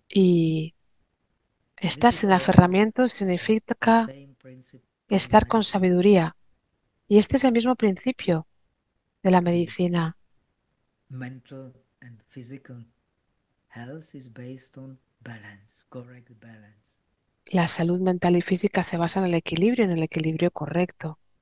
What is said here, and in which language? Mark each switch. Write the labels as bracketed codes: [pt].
[es] Y estar sin aferramiento significa estar con sabiduría. Y este es el mismo principio de la medicina. [en] Mental and physical health is based on balance, correct balance. [es] La salud mental y física se basa en el equilibrio correcto.